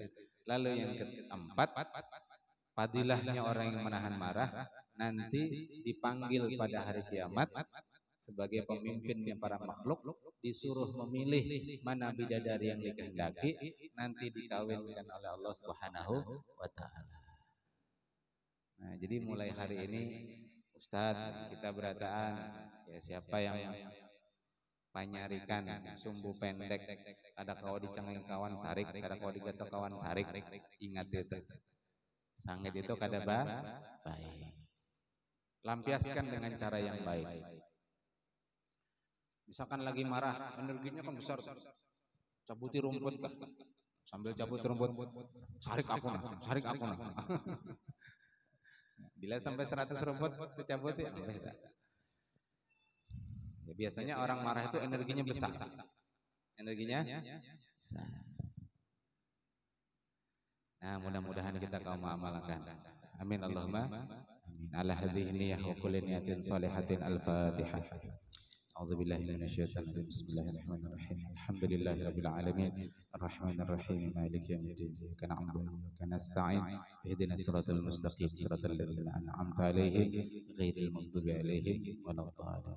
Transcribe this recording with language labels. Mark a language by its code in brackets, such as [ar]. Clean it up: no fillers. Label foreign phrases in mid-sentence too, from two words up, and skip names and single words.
[id] Lalu yang keempat, fadilahnya orang yang menahan marah nanti dipanggil pada hari kiamat sebagai pemimpinnya para makhluk, disuruh memilih mana bidadari yang dikehendaki, nanti dikawinkan oleh Allah [ar] سبحانه وتعالى. [bjn] Nah, jadi mulai hari ini Ustadz kita berataan, ya siapa yang panyarikan sumbu pendek, ada kau dicengeng kawan sarik, ada kau digatok kawan sarik, ingat itu. Sangit itu kada baik. [id] Lampiaskan dengan cara yang baik. Misalkan lagi marah, energinya kan besar. [bjn] Cabuti rumput kah? Sambil cabut rumput, sarik aku nah. [id] Bila sampai 100 rumput dicabuti, ya biasanya orang marah itu energinya besar. Energinya besar. Nah, mudah-mudahan kita kaum mengamalkan. [ar] آمين اللهم آمين. على هذه النية وكل نية صالحة. الفاتحة. أعوذ بالله من الشيطان الرجيم بسم الله الرحمن الرحيم. الحمد لله رب العالمين. الرحمن الرحيم مالك يوم الدين. إياك نعبد وإياك نستعين اهدنا الصراط المستقيم. صراط الذين أنعمت عليهم غير المغضوب عليهم ولا الضالين.